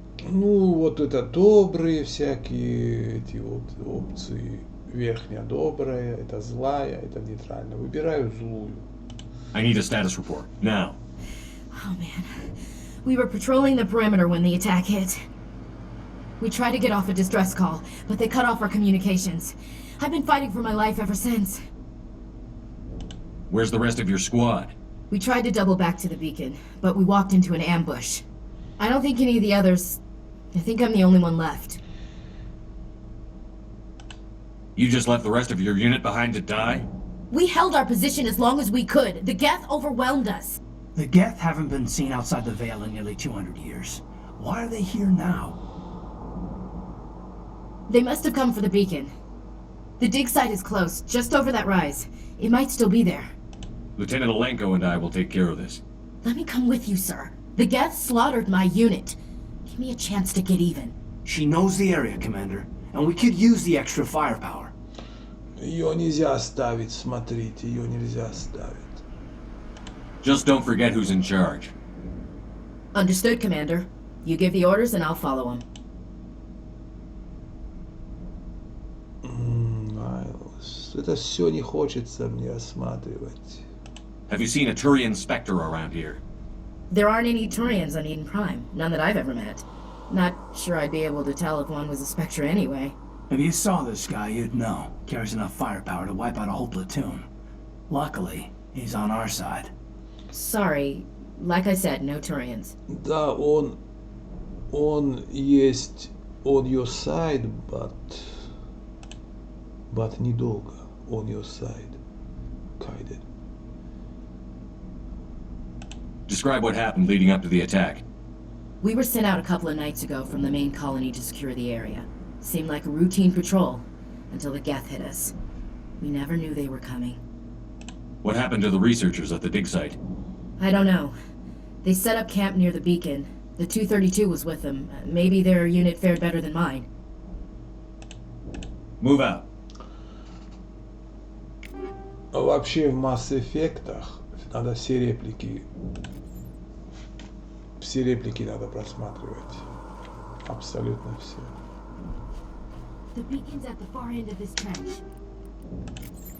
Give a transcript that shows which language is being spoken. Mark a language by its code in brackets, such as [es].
[ru] Ну, вот это добрые всякие эти вот опции. Верхняя добрая, это злая, это нейтральная. Выбираю злую. [en] I need a status report, now. Oh man. We were patrolling the perimeter when the attack hit. We tried to get off a distress call, but they cut off our communications. I've been fighting for my life ever since. Where's the rest of your squad? We tried to double back to the beacon, but we walked into an ambush. I don't think any of the others... I think I'm the only one left. You just left the rest of your unit behind to die? We held our position as long as we could. The Geth overwhelmed us. The Geth haven't been seen outside the Veil in nearly 200 years. Why are they here now? They must have come for the beacon. The dig site is close, just over that rise. It might still be there. Lieutenant Alenko and I will take care of this. Let me come with you, sir. The Geth slaughtered my unit. Give me a chance to get even. She knows the area, Commander, and we could use the extra firepower. [ru] Ее нельзя оставить, смотрите, ее нельзя оставить. [en] Just don't forget who's in charge. Understood, Commander. You give the orders and I'll follow them. [ru] Майлз, это все не хочется мне осматривать. [en] Have you seen a Turian Spectre around here? There aren't any Turians on Eden Prime, none that I've ever met. Not sure I'd be able to tell if one was a Spectre anyway. If you saw this guy, you'd know. Carries enough firepower to wipe out a whole platoon. Luckily, he's on our side. Sorry, like I said, no Turians. [ru] Да, он есть [en] on your side, but [ru] недолго. [en] On your side, kinda. Describe what happened leading up to the attack. We were sent out a couple of nights ago from the main colony to secure the area. Seemed like a routine patrol, until the Geth hit us. We never knew they were coming. What happened to the researchers at the dig site? I don't know. They set up camp near the beacon. The 232 was with them. Maybe their unit fared better than mine. Move out. [ru] Вообще в Масс Эффектах надо все реплики надо просматривать. Абсолютно все. [en] The beacon's at the far end of this trench.